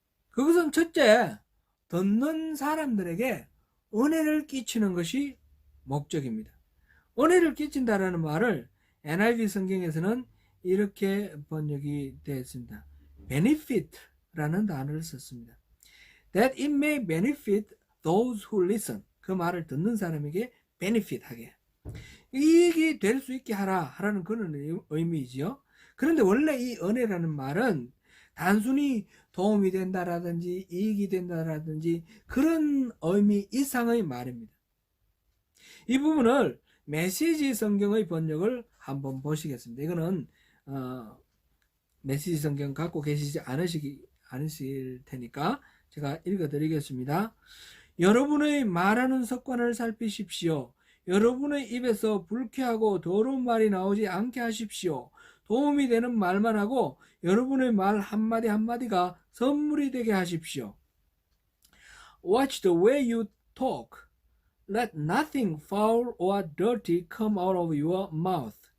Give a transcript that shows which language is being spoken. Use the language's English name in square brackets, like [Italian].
[Korean] 그것은 첫째, 듣는 사람들에게 은혜를 끼치는 것이 목적입니다. 은혜를 끼친다라는 말을 NIV 성경에서는 이렇게 번역이 되어 있습니다. benefit라는 단어를 썼습니다. [English] That it may benefit those who listen. [Korean] 그 말을 듣는 사람에게 benefit 하게, 이익이 될 수 있게 하라는 그런 의미이지요. 그런데 원래 이 은혜라는 말은 단순히 도움이 된다라든지 이익이 된다라든지 그런 의미 이상의 말입니다. 이 부분을 메시지 성경의 번역을 한번 보시겠습니다. 이거는 메시지 성경 갖고 계시지 않으실 테니까 제가 읽어드리겠습니다. 여러분의 말하는 습관을 살피십시오. 여러분의 입에서 불쾌하고 더러운 말이 나오지 않게 하십시오. 도움이 되는 말만 하고 여러분의 말 한마디 한마디가 선물이 되게 하십시오. [English] Watch the way you talk. Let nothing foul or dirty come out of your mouth.